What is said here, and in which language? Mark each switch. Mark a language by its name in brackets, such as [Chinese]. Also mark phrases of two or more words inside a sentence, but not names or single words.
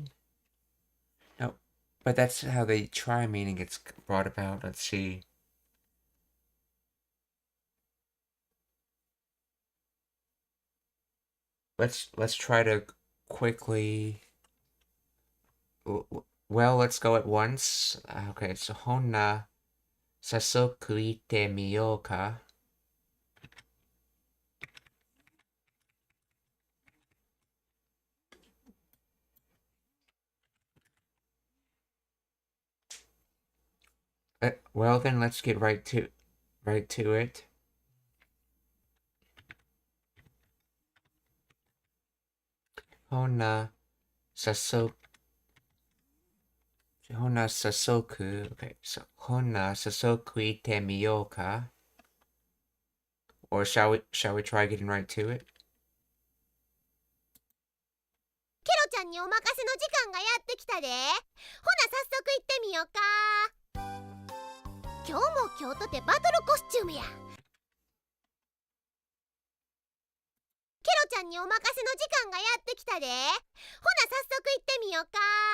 [English] No, but that's how the try meaning gets brought about. Let's see. Let's try to quickly. Well, let's go at once. Okay, so [Japanese] ほな早速行ってみようか. [English] Well then, let's get right to it. [Japanese] ほな早速. [English] Okay, so [Japanese] ほな早速行ってみようか. [English] Or shall we try getting right to it? [Japanese] ケロちゃんにお任せの時間がやってきたで。ほな早速行ってみようか。今日も今日とてバトルコスチュームや。ケロちゃんにお任せの時間がやってきたで。ほな早速行ってみようか。